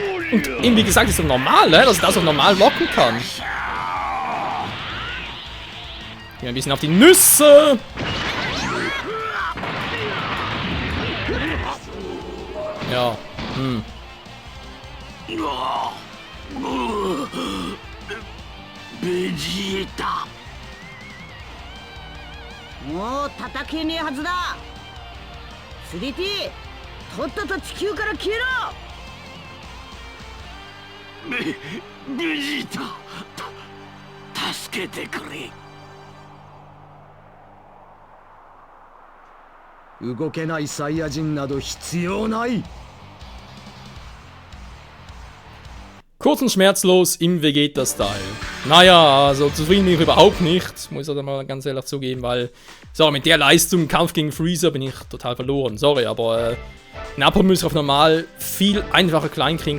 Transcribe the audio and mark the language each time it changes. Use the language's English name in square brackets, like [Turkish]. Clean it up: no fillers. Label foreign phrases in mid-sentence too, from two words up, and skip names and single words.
[German] Und eben wie gesagt, ist das normal, dass er das auch normal blocken kann. Gehen ein bisschen auf die Nüsse. Ja, [Japanese] ベジータ。もう叩けねえはずだ。3T、とっとと地球から消えろ。ベジータ、助けてくれ。動けないサイヤ人など必要ない。 [German] kurz und schmerzlos im Vegeta-Style. Naja, also zufrieden bin ich überhaupt nicht. Muss ich halt mal ganz ehrlich zugeben, weil... So, mit der Leistung im Kampf gegen Freezer bin ich total verloren. Sorry, aber... Nappa muss ich auf normal viel einfacher klein kriegen.